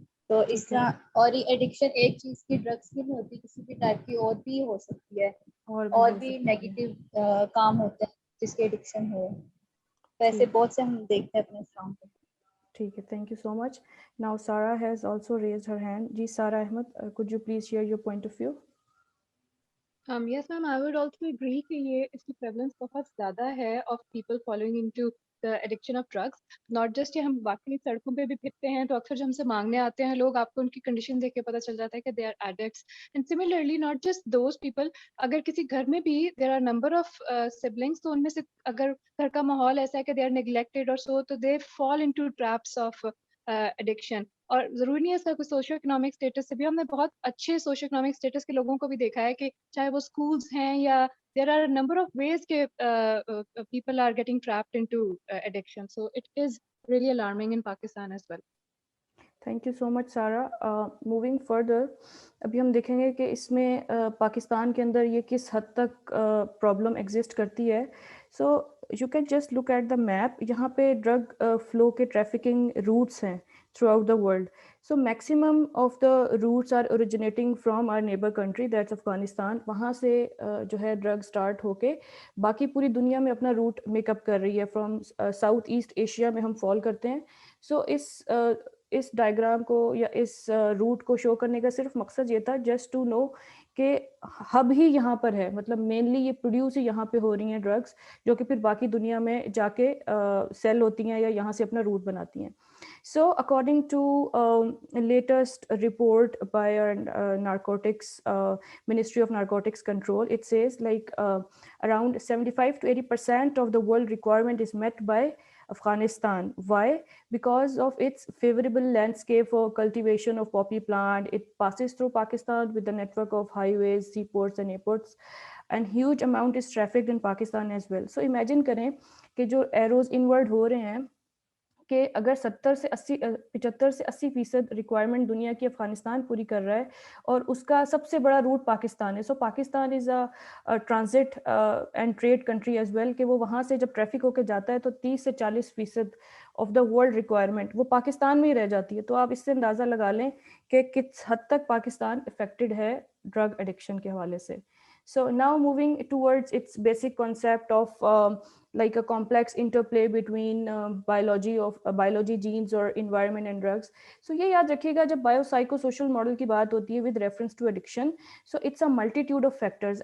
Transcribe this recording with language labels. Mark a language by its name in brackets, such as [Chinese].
[Urdu] تو اس طرح, اور یہ ایڈکشن ایک چیز کی ڈرگس کی نہیں ہوتی, کسی بھی ٹائپ کی اور بھی ہو سکتی ہے, اور ہو بھی سکتی ہے. نیگیٹو کام ہوتے ہیں جس کی ایڈکشن ہو. تو ایسے بہت سے ہم دیکھتے ہیں اپنے اسلام کو. [English] ٹھیک ہے, thank you so much. Now Sara has also raised her hand. جی Sara Ahmed, could you please share your point of view? Yes, ma'am, I would also agree [Urdu] کہ یہ اس کی [English] prevalence [Urdu] بہت زیادہ ہے [English] of people falling into the addiction of drugs. [Urdu] Not just یہ ہم باقی سڑکوں پہ بھی پھرتے ہیں تو اکثر جو ہم سے مانگنے آتے ہیں لوگ, آپ کو ان کی کنڈیشن دیکھ کے پتہ چل جاتا ہے کہ [English] they are addicts. And similarly, not just those people, [Urdu] اگر کسی گھر میں بھی [English] there are number of siblings, [Urdu] تو ان میں سے اگر گھر کا ماحول ایسا ہے کہ [English] they are neglected or so, تو they fall into traps of addiction. [Urdu] اور ضروری نہیں ہے اس کا کوئی سوشو اکنامک اسٹیٹس سے بھی, ہم نے بہت اچھے سوشو اکنامک اسٹیٹس کے لوگوں کو بھی دیکھا ہے کہ چاہے وہ اسکولز ہیں یا [English] there are a number of ways [Urdu] کہ [English] people are getting trapped into addiction. So it is really alarming in Pakistan as well. Thank you so much Sara. [Urdu] موونگ فردر, ابھی ہم دیکھیں گے کہ اس میں پاکستان کے اندر یہ کس حد تک پرابلم ایگزسٹ کرتی ہے. [English] So you can just look at the map, یہاں پہ drug flow کے trafficking routes ہیں throughout the world. So maximum of the routes are originating from our neighbour country that's Afghanistan. [Urdu] وہاں سے جو ہے ڈرگ اسٹارٹ ہو کے باقی پوری دنیا میں اپنا روٹ میک اپ کر رہی ہے. فرام ساؤتھ ایسٹ ایشیا میں ہم فال کرتے ہیں. سو اس ڈائیگرام کو یا اس روٹ کو شو کرنے کا صرف مقصد یہ تھا [English] just to know [Urdu] کہ ہب ہی یہاں پر ہے, مطلب مینلی یہ پروڈیوس ہی یہاں پہ ہو رہی ہیں ڈرگس, جو کہ پھر باقی دنیا میں جا کے سیل ہوتی ہیں یا یہاں سے اپنا روٹ بناتی ہیں. [English] So according to latest report by narcotics Ministry of Narcotics Control, it says like around 75 to 80% of the world requirement is met by Afghanistan. Why? Because of its favorable landscape for cultivation of poppy plant. It passes through Pakistan with the network of highways, seaports and airports, and huge amount is trafficked in Pakistan as well. So imagine [Urdu] کریں کہ جو arrows inward ہو رہے ہیں کہ اگر 75 سے 80% requirement دنیا کی افغانستان پوری کر رہا ہے, اور اس کا سب سے بڑا روٹ پاکستان ہے. [English] so Pakistan is a transit and trade country as well, [Urdu] کہ وہ وہاں سے جب ٹریفک ہو کے جاتا ہے تو 30 سے 40% آف دا ورلڈ ریکوائرمنٹ وہ پاکستان میں ہی رہ جاتی ہے. تو آپ اس سے اندازہ لگا لیں کہ کس حد تک پاکستان افیکٹڈ ہے ڈرگ ایڈکشن کے حوالے سے. [English] So now moving towards its basic concept of like a complex interplay between biology, genes or environment and drugs. So [Urdu] ये याद रखिएगा जब [English] biopsychosocial model [Urdu] की बात होती है [English] with reference to addiction, so it's a multitude of factors.